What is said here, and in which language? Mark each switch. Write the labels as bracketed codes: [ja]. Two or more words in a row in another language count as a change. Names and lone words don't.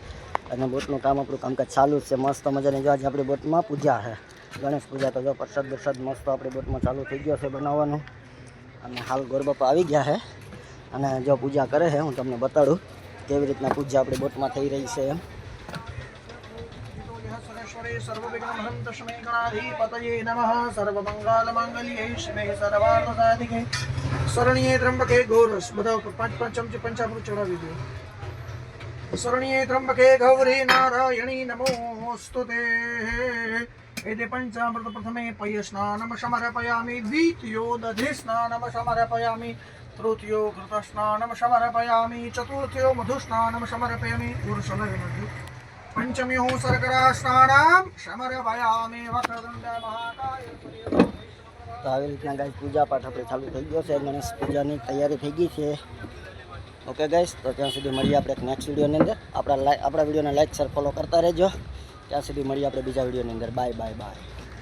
[gu] અને બોટનું આપણું કામકાજ ચાલુ જ છે. મસ્ત મજાની જો આજે આપણી બોટમાં પૂજા છે, ગણેશ પૂજા. તો જો પ્રસાદ મસ્ત આપણી બોટમાં ચાલુ થઈ ગયો છે બનાવવાનું. અને હાલ ગોરબાપા આવી ગયા છે અને જો પૂજા કરે છે. હું તમને બતાડું કેવી રીતના પૂજા આપણી બોટમાં થઈ રહી છે એમ. [sa] सर्वविघ्नहन्तस्मै गणाधिपतये नमः। सर्वमंगलमांगल्ये शिवे सर्वार्थसाधिके शरण्ये त्र्यंबके गौरस [gu] બધા પાંચ ચમચી પંચામૃત ચડાવી દો। [sa] શરણ્યે ત્રંબકે ગૌરી નારાયણી નમોસ્તુતે। એતે પંચામૃત પ્રથમે પય સ્નાનમ સમર્પયામિ, દ્વિતીયો દધિ સ્નાનમ સમર્પયામિ, તૃતીયો ઘૃત સ્નાનમ સમર્પયામિ, ચતુર્થયો મધુ સ્નાનમ સમર્પયામિ, પુરુષલગ્ન पंचम्यो शर्करा स्नानम समर्पयामि, वक्रतुंड महाकाय। [gu] તો આવી રીતના ગાઈસ પૂજા પાઠ આપણે ચાલુ થઈ ગયો છે. ગણેશ પૂજાની તૈયારી થઈ ગઈ છે. ઓકે ગાઈસ, તો ત્યાં સુધી મળીએ આપણે એક નેક્સ્ટ વિડીયોની અંદર. આપણા વિડીયોને લાઈક શેર ફોલો કરતા રહેજો. ત્યાં સુધી મળીએ આપણે બીજા વિડીયોની અંદર. બાય બાય બાય.